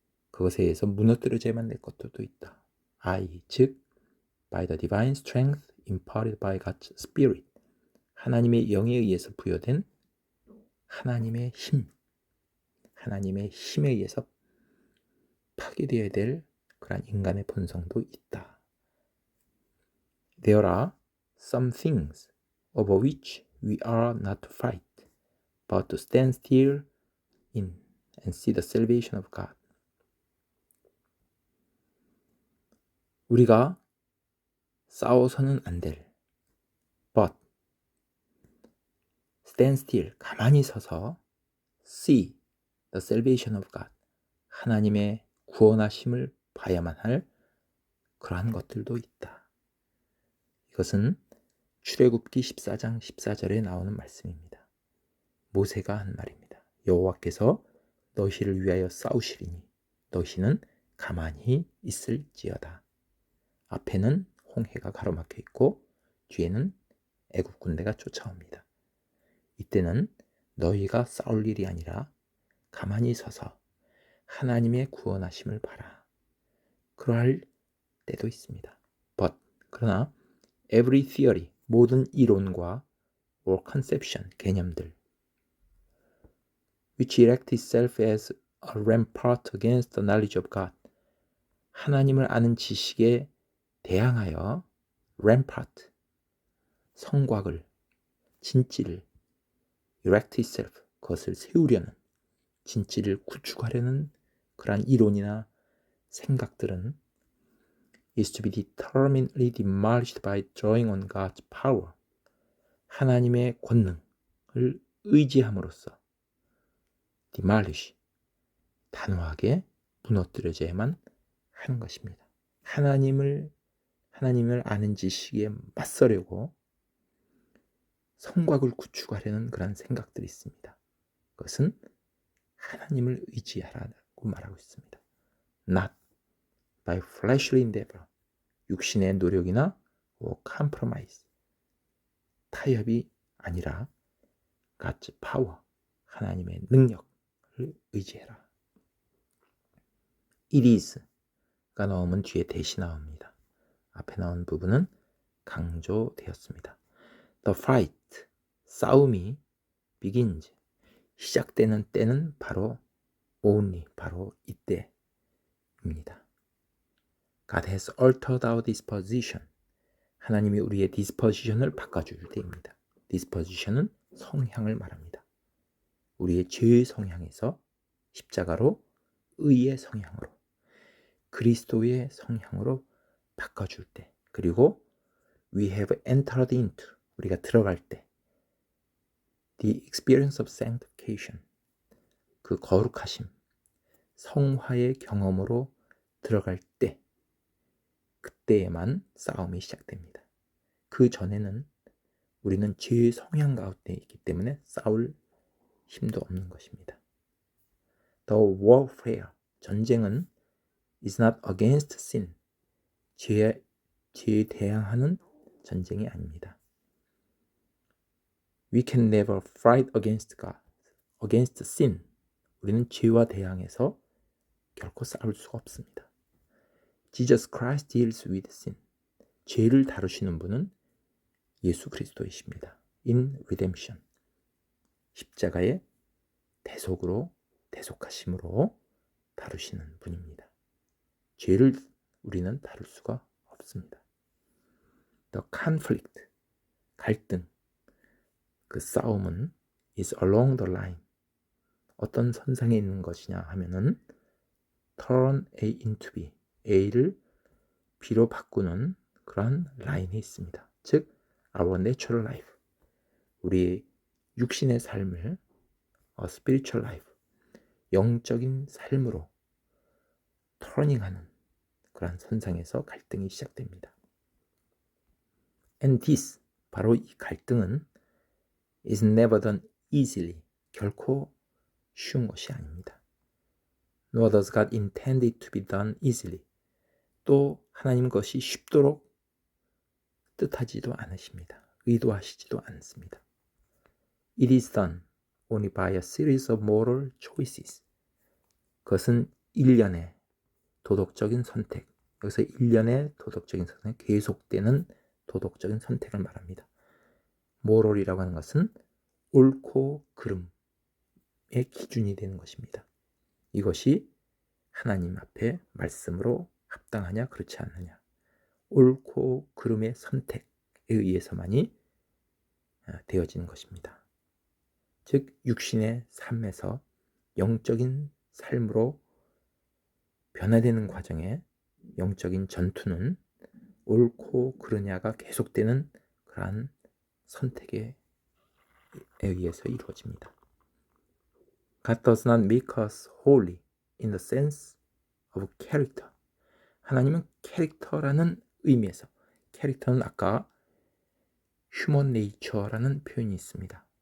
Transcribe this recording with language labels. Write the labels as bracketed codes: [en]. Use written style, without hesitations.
[ko] 그것에 의해서 무너뜨려져야만 될 것들도 있다. 즉 [en] by the divine strength imparted by God's Spirit [ko] 하나님의 영에 의해서 부여된 하나님의 힘에 의해서 파괴되어야 될 그런 인간의 본성도 있다. [en] There are some things over which we are not to fight, but to stand still in and see the salvation of God. [ko] 우리가 싸워서는 안 될, [en] but stand still, [ko] 가만히 서서 [en] see the salvation of God, [ko] 하나님의 구원하심을 봐야만 할 그러한 것들도 있다. 이것은 출애굽기 14장 14절에 나오는 말씀입니다. 모세가 한 말입니다. 여호와께서 너희를 위하여 싸우시리니 너희는 가만히 있을지어다. 앞에는 홍해가 가로막혀 있고 뒤에는 애굽 군대가 쫓아옵니다. 이때는 너희가 싸울 일이 아니라 가만히 서서 하나님의 구원하심을 봐라. 그러할 때도 있습니다. [en] 그러나 every theory, [ko] 모든 이론과 [en] or conception, [ko] 개념들 [en] which erect itself as a rampart against the knowledge of God, [ko] 하나님을 아는 지식에 대항하여 [en] rampart, [ko] 성곽을, 진지를 [en] erect itself, [ko] 그것을 세우려는 진지를 구축하려는 그러한 이론이나 생각들은 [en] is to be determinedly demolished by drawing on God's power. [ko] 하나님의 권능을 의지함으로써 demolish, 단호하게 무너뜨려져야만 하는 것입니다. 하나님을 아는 지식에 맞서려고 성곽을 구축하려는 그런 생각들이 있습니다. 그것은 하나님을 의지하라고 말하고 있습니다. [en] Not by fleshly endeavor, [ko] 육신의 노력이나 [en] compromise, [ko] 타협이 아니라 [en] God's power, [ko] 하나님의 능력을 의지해라. [en] It is [ko] 가 나오면 뒤에 대시 나옵니다. 앞에 나온 부분은 강조되었습니다. [en] The fight, [ko] 싸움이 begins, 시작되는 때는 바로 only, 바로 이때입니다. [en] God has altered our disposition. [ko] 하나님이 우리의 disposition을 바꿔줄 때입니다. disposition은 성향을 말합니다. 우리의 죄의 성향에서 십자가로 의의 성향으로, 그리스도의 성향으로 바꿔줄 때, 그리고 [en] we have entered into, [ko] 우리가 들어갈 때, [en] the experience of sanctification, [ko] 그 거룩하심, 성화의 경험으로 들어갈 때, 그때에만 싸움이 시작됩니다. 그 전에는 우리는 죄의 성향 가운데 있기 때문에 싸울 힘도 없는 것입니다. [en] The warfare, [ko] 전쟁은 [en] is not against sin, [ko] 죄에 대항하는 전쟁이 아닙니다. [en] We can never fight against God, against sin. [ko] 우리는 죄와 대항해서 결코 싸울 수가 없습니다. [en] Jesus Christ deals with sin. [ko] 죄를 다루시는 분은 예수 그리스도이십니다. [en] In redemption. [ko] 십자가의 대속하심으로 다루시는 분입니다. 죄를 우리는 다룰 수가 없습니다. [en] The conflict, [ko] 갈등, 그 싸움은 [en] is along the line. [ko] 어떤 선상에 있는 것이냐 하면은 [en] turn A into B, [ko] A를 B로 바꾸는 그런 라인에 있습니다. 즉, [en] our natural life, [ko] 우리 육신의 삶을 [en] spiritual life, [ko] 영적인 삶으로 터닝하는 그런 선상에서 갈등이 시작됩니다. [en] And this, [ko] 바로 이 갈등은 [en] is never done easily, [ko] 결코 쉬운 것이 아닙니다. [en] Nor does God intend it to be done easily. [ko] 또 하나님 것이 쉽도록 뜻하지도 않으십니다. 의도하시지도 않습니다. It is done only by a series of moral choices. 그것은 일련의 도덕적인 선택, 여기서 일련의 도덕적인 선택, 계속되는 도덕적인 선택을 말합니다. moral이라고 하는 것은 옳고 그름의 기준이 되는 것입니다. 이것이 하나님 앞에 말씀으로 합당하냐 그렇지 않느냐, 옳고 그름의 선택에 의해서만이 되어지는 것입니다. 즉 육신의 삶에서 영적인 삶으로 변화되는 과정에 영적인 전투는 옳고 그르냐가 계속되는 그러한 선택에 의해서 이루어집니다. [en] God does not make us holy in the sense of character. [ko] 하나님은 캐릭터라는 의미에서, 캐릭터는 아까 [en] human nature [ko] 라는 표현이 있습니다.